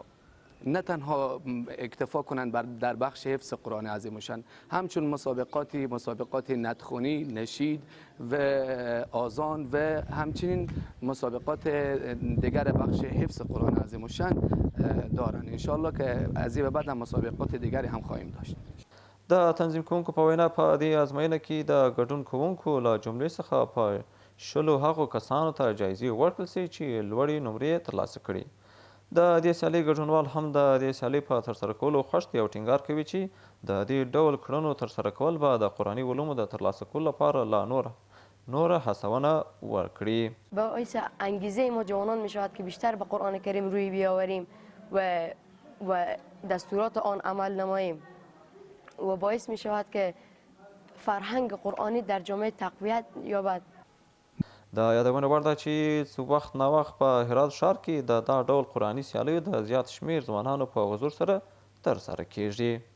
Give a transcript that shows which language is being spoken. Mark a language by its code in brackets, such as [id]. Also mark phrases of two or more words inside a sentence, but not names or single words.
[fa] نه تنها اکتفا کنند در بخش حفظ قرآن عظیمشان، همچون مسابقات ندخونی، نشید و آذان و همچنین مسابقات دیگر بخش حفظ قرآن عظیمشان دارند. انشاءالله که از این به بعد هم مسابقات دیگری هم خواهیم داشت. [ps] د تنظیم کوونکو په وینا په دې ازموینه کې د ګډون کوونکو له جملې څخه په 10 هغو کسانو ته جایزې ورکړل سي چې لوړې نمرې ترلاسه کړي. د دې سیالۍ ګډونوال هم د دې سیالۍ په ترسره کولو خوښ دي او ټینګار کوي چې د دې ډول کړنو ترسره کول به د قرآني علومو د ترلاسه کولو لپاره لا نور هڅونه ورکړي. [fa] باعث انگیزه ما جوانان می شود که بیشتر به قرآن کریم روی بیاوریم و دستورات آن عمل نماییم و باعث می شود که فرهنگ قرآنی در جامعه تقویت یابد. [ps] د یادونې وړ ده چې وخت ناوخت په هرات ښار کې د دا ډول قرآني سیالیو د زیات شمیر ځوانانو په حضور سره ترسره کیږي.